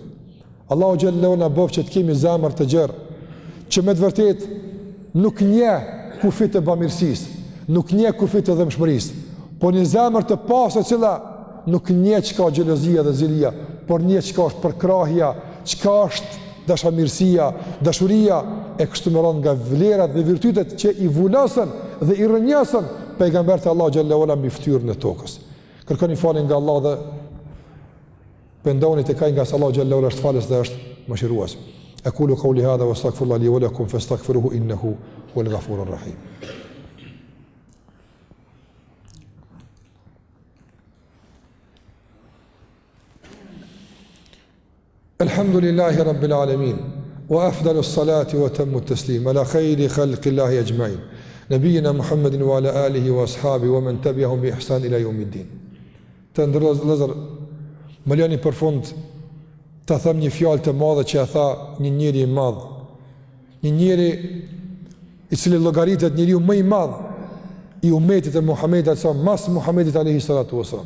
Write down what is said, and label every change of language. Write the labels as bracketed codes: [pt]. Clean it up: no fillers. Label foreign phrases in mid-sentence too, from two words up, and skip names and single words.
[sq] Allahu xhallahu na bëf që të kemi zemër të gjerë, që me të vërtet nuk njeh kufit të bamirësisë, nuk njeh kufit të dëmshmërisë, por një zemër të pasur e cila nuk njeh çka xhelozia dhe zilia, por njeh çka është përkrahja, çka është dashamirësia, dashuria e kështu me radhë nga vlerat dhe virtytet që i vulosën dhe i rrënjosën pejgambert e Allah [ar] جل وعلا [sq] mbi fytyrën e tokës. Kërkoni falje nga Allah dhe pendoni tek ai nga Allah [ar] جل وعلا [sq] është falës dhe është mëshirues. [ar] أقول قولي هذا وأستغفر الله لي ولكم فاستغفروه إنه هو الغفور الرحيم. الحمد لله رب العالمين وأفضل الصلاة وأتم التسليم على خير خلق الله أجمعين. نبينا محمد وعلى آله وأصحابه ومن تبعهم بإحسان إلى يوم الدين. [sq] Të ndërlozër, më lani për fund të them një fjalë të madhe që tha një njeri i madh. Një njeri i cili llogaritet njeriu më i madh i ummetit të Muhamedit sa mas Muhamedit [ar] عليه الصلاة والسلام.